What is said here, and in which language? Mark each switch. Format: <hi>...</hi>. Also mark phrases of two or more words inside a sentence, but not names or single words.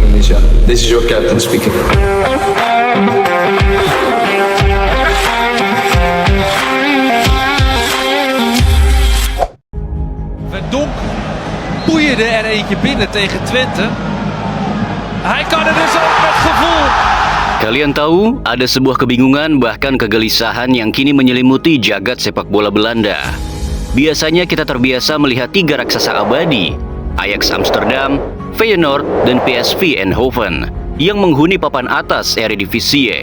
<id>Indonesia.</id> <en>This is your captain speaking.</en> <nl>Verdonk boeide er eentje binnen tegen Twente. Hij kan het dus ook met gevoel.</nl> <id>Kalian tahu, ada sebuah kebingungan bahkan kegelisahan yang kini menyelimuti jagat sepak bola Belanda. Biasanya kita terbiasa melihat tiga raksasa abadi, Ajax Amsterdam, Feyenoord, dan PSV Eindhoven, yang menghuni papan atas Eredivisie.</id>